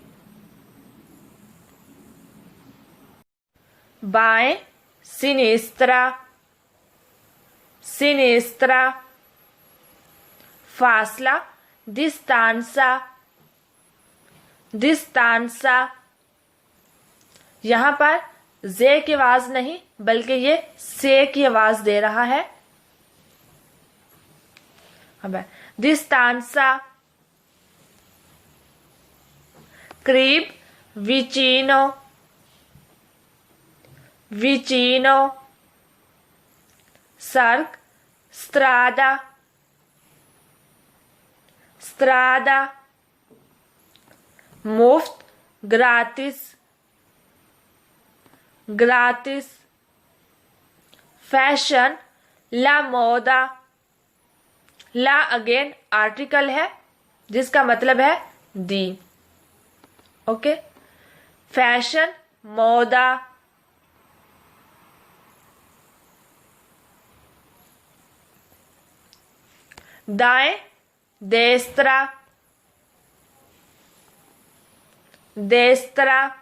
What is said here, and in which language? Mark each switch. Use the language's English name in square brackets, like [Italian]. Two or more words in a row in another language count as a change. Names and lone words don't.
[Italian] बाएं, sinistra, sinistra। फासला, distanza, distanza। [Urdu] یہاں پر جے کی آواز نہیں، بلکہ یہ سے کی آواز دے رہا ہے. अब distanza। करीब, [Italian] vicino, vicino। सड़क, strada, strada। मुफ्त, gratis, gratis। फैशन, la moda, [Urdu] ला اگین آرٹیکل ہے جس کا مطلب ہے दी। اوکے، فیشن मोदा, दाएं [Italian] destra, destra,